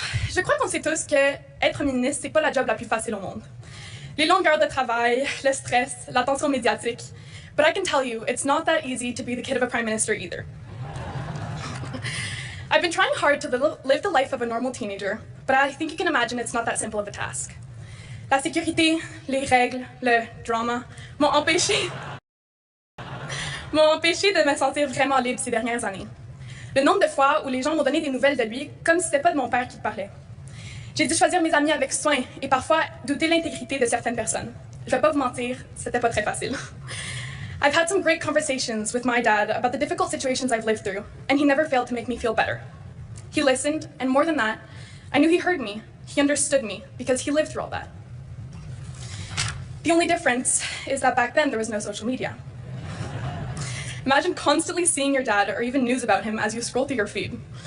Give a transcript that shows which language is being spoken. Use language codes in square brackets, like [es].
[fr] Je crois qu'on sait tous que être ministre, c'est pas la job la plus facile au monde. Les longueurs de travail, le stress, l'attention médiatique. [en] But I can tell you, it's not that easy to be the kid of a Prime Minister either. I've been trying hard to live the life of a normal teenager, but I think you can imagine it's not that simple of a task. [fr] La sécurité, les règles, le drama m'ont empêché de me sentir vraiment libre ces dernières années. Le nombre de fois où les gens m'ont donné des nouvelles de lui comme si c'était pas de mon père qui parlait. J'ai dû choisir mes amis avec soin et parfois douter l'intégrité de certaines personnes. Je vais pas vous mentir, c'était pas très facile. [en] I've had some great conversations with my dad about the difficult situations I've lived through, and he never failed to make me feel better. He listened, and more than that, I knew he heard me, he understood me, because he lived through all that. The only difference is that back then there was no social media. Imagine constantly seeing your dad or even news about him as you scroll through your feed.